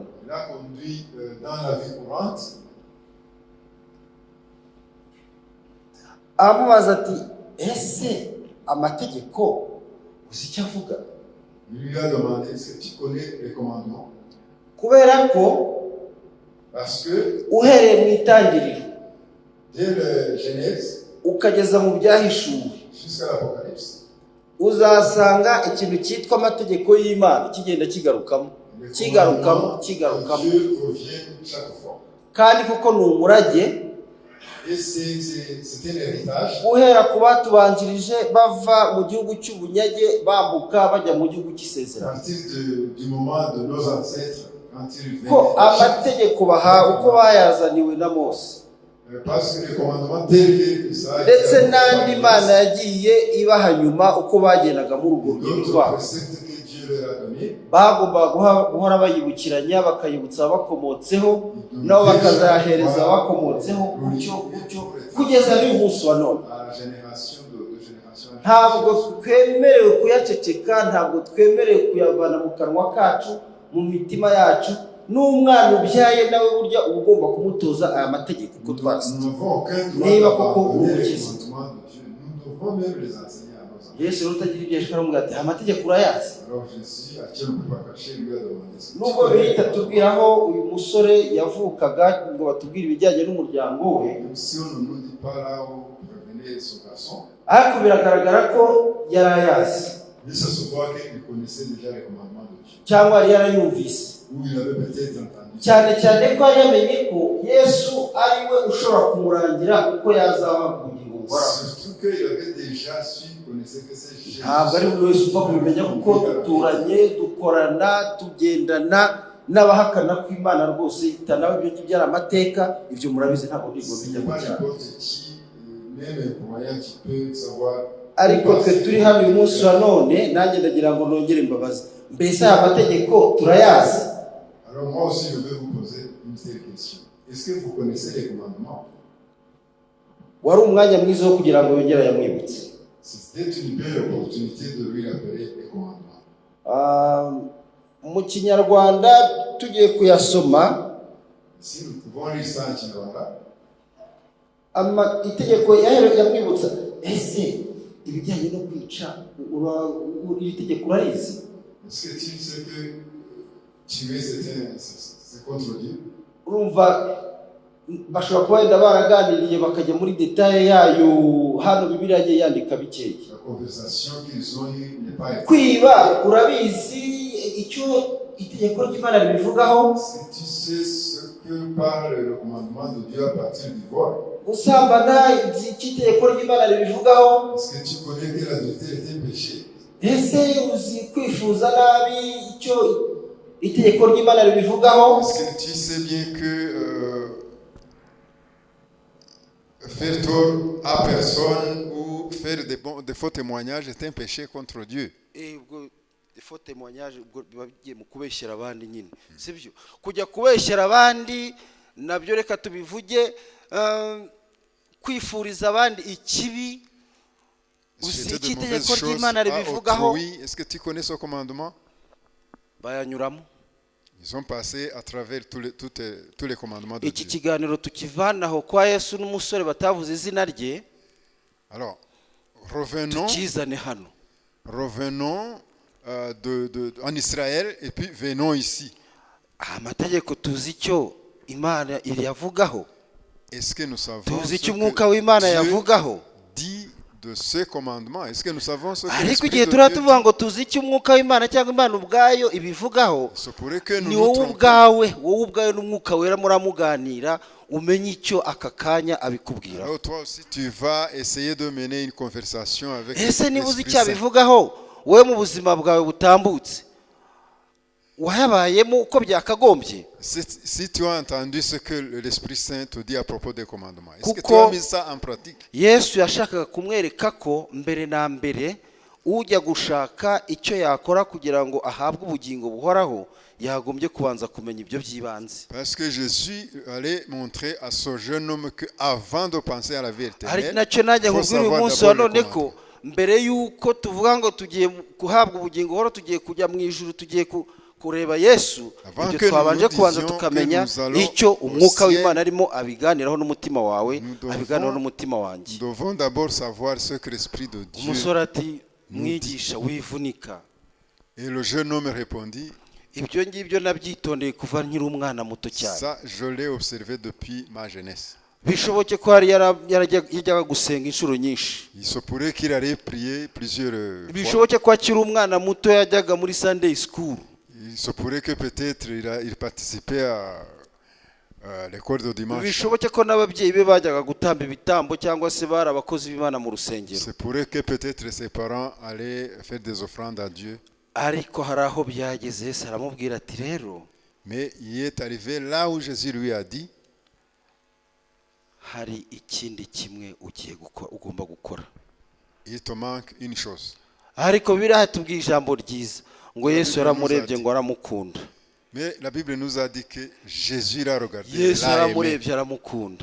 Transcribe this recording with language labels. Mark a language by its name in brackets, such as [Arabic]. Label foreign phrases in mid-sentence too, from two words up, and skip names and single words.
[French] Il a conduit dans la vie courante. [Kinyarwanda] Amubaza ati ese amategeko uzi icyo avuga? [French] Il lui a demandé, est-ce que tu connais les commandements? [Kinyarwanda] Kubera ko [French] Parce que [Kinyarwanda] uhereye mu itangiriro [French] dès le Genèse [Kinyarwanda] ukageza mu byahishuwe, [French] jusqu'à l'Apocalypse, [Kinyarwanda] uzasanga ikintu cyitwa amategeko y'Imana kigenda kigarukamo, kigarukamo. [French] Dieu revient chaque fois. [Kinyarwanda] Kandi kuko ni umurage, [French] Et c'est un héritage. [Kinyarwanda] guhera ku batubanjirije bava mu gihugu cy'ubunyage bambuka bajya mu gihugu [French] À [Kinyarwanda] cy'isezerano, [French] partir du moment de nos ancêtres, quand ils [Kinyarwanda] ko [French] venaient, [Kinyarwanda] amategeko bahawe uko bayazaniwe na Mose, [French] parce que les commandements tels que ça, [Kinyarwanda] ndetse n'andi Mana yagiye ibaha nyuma uko bagendaga muri urwo rugendo [French] d'autres [Kinyarwanda] rwabo. [French] préceptes que Dieu leur a donné, [Kinyarwanda] bagomba guhora bayibukiranya bakayibutsa abakomotseho nabo bakazahereza abakomotseho gutyo kugeza n'umunsi wa none. [French] à la génération de génération. [Kinyarwanda] Ntabwo twemerewe kuyaceceka, ntabwo twemerewe kuyavana mu kanwa kacu, mu mitima yacu. N'umwana ubyaye nawe burya uba ugomba kumutoza aya mategeko uko twasabye. Niba koko umukiza [French] Nous devons même les enseigner à nos enfants. [Kinyarwanda] Yesu rero utagira ibyo ashaka aramubwira ati amategeko urayazi. [French] Alors Jésus, à qui on ne peut pas cacher, lui a demandé ça. [Kinyarwanda] Nubwo bihita tubwiraho uyu musore yavukaga ngo batubwire ibijyanye n'umuryango we, [French] Même si on ne nous dit pas là où revenait son garçon, [Kinyarwanda] ariko biragaragara ko yari ayazi [French] mais ça se voit qu'il connaissait déjà les commandements de Dieu. [Kinyarwanda] cyangwa yari yarayumvise, [French] Ou il avait peut-être entendu. [Kinyarwanda] cyane cyane ko yari yamenye ko Yesu ari we ushobora kumurangira uko yazaba ubugingo buhoraho. [French] Surtout qu'il avait déjà su, il connaissait que c'est Jésus. [Kinyarwanda] Ntabwo ari buri wese upfa kubimenya kuko duturanye, dukorana, tugendana n'abahakana ko Imana rwose itanawe ibyo ngibyo ari amateka. Ibyo murabizi ntabwo [French] Ce [Kinyarwanda] bijya [French] n'est pas [Kinyarwanda] cyane. [French] n'importe qui, même un croyant qui peut savoir. [Kinyarwanda] Ariko twe turi hano uyu munsi wa none, nanjye ndagira ngo nongere imbabazi. Mbese aya mategeko turayazi? [French] Alors moi aussi, je vais vous poser une telle question. Est-ce que vous connaissez les commandements? [Kinyarwanda] Wari umwanya mwiza wo kugira ngo yongere yamwibutse. [French] C'était une belle opportunité de lui rappeler les commandements. [Kinyarwanda] Mu Kinyarwanda tugiye kuyasoma, [French] Si nous pouvons lire ça en Kinyarwanda, [Kinyarwanda] itegeko yamwibutsa, ese ibijyanye no kwica iri tegeko urarizi? [French] est-ce que tu sais que tuer c'est contre Dieu? [Kinyarwanda] Urumva bashobora kuba wenda baraganiriye bakajya muri detaye yayo, hano Bibiliya yagiye yandika bikeya. [French] La conversation qu'ils ont eue n'est pas [Kinyarwanda] Kwiba icyo itegeko ry'Imana ribivugaho? [French] Est-ce que tu sais ce que parle le commandement de Dieu à partir du vol? [Kinyarwanda] Gusambana icyo itegeko ry'Imana ribivugaho? [French] Est-ce que tu connais que l'adultère est un péché? [Kinyarwanda] Ese uzi kwifuza nabi icyo itegeko ry'Imana ribivugaho? [French] Est-ce que tu sais bien que faire tort à personne ou faire des faux témoignages est un péché contre Dieu? Faux témoignage [Kinyarwanda] ubwo biba bigiye mu kubeshyera abandi nyine, sibyo? Kujya kubeshyera abandi nabyo reka tubivuge, kwifuriza abandi ikibi. Uzi iki itegeko ry'Imana ribivugaho? [French] Est-ce que tu connais ce commandement? [Kinyarwanda] Bayanyuramo. [French] Ils ont passé à travers tous les commandements de [Kinyarwanda] Iki [French] Dieu. [Kinyarwanda] kiganiro tukivanaho kwa Yesu n'umusore batavuze izina rye. [French] Alors, revenons en Israël et puis venons ici. [Kinyarwanda] Amategeko tuzi icyo Imana iriyavugaho. [French] Est-ce que nous savons [Kinyarwanda] Tuzi [French] ce [Kinyarwanda] icyo umwuka w'Imana yavugaho? [French] dit de ce commandement? Est-ce que nous savons ce que [Kinyarwanda] Ariko [French] l'Esprit [Kinyarwanda] igihe [French] de [Kinyarwanda] turaba [French] Dieu [Kinyarwanda] tuvuga [French] dit? [Kinyarwanda] ngo tuzi icyo umwuka w'Imana cyangwa Imana ubwayo ibivugaho, [French] Se pourrait que nous [Kinyarwanda] ni [French] nous [Kinyarwanda] wowe [French] trompions. [Kinyarwanda] ubwawe n'umwuka wera muramuganira umenye icyo aka kanya abikubwira. [French] Alors toi aussi tu vas essayer de mener une conversation avec [Kinyarwanda] Ese niba uzi [French] l'Esprit [Kinyarwanda] icyo [French] Saint. [Kinyarwanda] abivugaho, wowe mu buzima bwawe butambutse wayabayemo uko byakagombye? [French] Si tu as entendu ce que l'Esprit Saint te dit à propos des commandements, est-ce que tu [Kinyarwanda] Kuko [French] as mis ça en pratique? [Kinyarwanda] Yesu yashakaga kumwereka ko mbere na mbere ujya gushaka icyo yakora kugira ngo ahabwe ubugingo buhoraho yagombye kubanza kumenya ibyo by'ibanze. [French] Parce que Jésus allait montrer à ce jeune homme que avant de penser à la vie [Kinyarwanda] Ari [French] éternelle, [Kinyarwanda] nacyo najya [French] il faut [Kinyarwanda] nkubwira uyu [French] savoir [Kinyarwanda] munsi wa [French] d'abord les [Kinyarwanda] none ko [French] commandements. [Kinyarwanda] mbere y'uko tuvuga ngo tugiye guhabwa ubugingo buhoraho, tugiye kujya mu ijuru, tugiye kureba Yesu, [French] Avant [Kinyarwanda] ibyo [French] que [Kinyarwanda] twabanje [French] nous [Kinyarwanda] kubanza [French] disions [Kinyarwanda] tukamenya [French] que nous allons [Kinyarwanda] icyo [French] au [Kinyarwanda] umwuka [French] ciel, [Kinyarwanda] w'Imana arimo abiganiraho n'umutima wawe, [French] nous devons- [Kinyarwanda] abiganiraho n'umutima wanjye. [French] Nous devons d'abord savoir ce que l'Esprit de Dieu. [Kinyarwanda] Umusore ati mwigisha wivunika. [French] Et le jeune homme répondit, [Kinyarwanda] Ibyo ngibyo nabyitondeye kuva nkiri umwana muto cyane. [French] ça je l'ai observé depuis ma jeunesse. [Kinyarwanda] Bishoboke ko hari yajyaga gusenga inshuro nyinshi. [French] Il se pourrait qu'il allait prier plusieurs fois. [Kinyarwanda] Bishoboke ko akiri umwana muto yajyaga muri [English] Sunday school. [French] Il se pourrait que peut-être il participait à l'école de dimanche. [Kinyarwanda] Bishoboke ko n'ababyeyi be bajyaga gutamba ibitambo cyangwa se bari abakozi b'Imana mu rusengero. [French] C'est pourrait que peut-être ses parents allaient faire des offrandes à Dieu. [Kinyarwanda] Ariko hari aho byageze Yesu aramubwira ati rero [French] Mais il est arrivé là où Jésus lui a dit, [Kinyarwanda] hari ikindi kimwe ugomba gukora. [French] il te manque une chose. [Kinyarwanda] Ariko biriya tubwiye ijambo ryiza ngo Yesu yaramurebye ngo aramukunda. [French] Mais la Bible nous a dit que Jésus l'a regardé, [Kinyarwanda] Yesu [French] l'a aimé. [Kinyarwanda] yaramurebye aramukunda.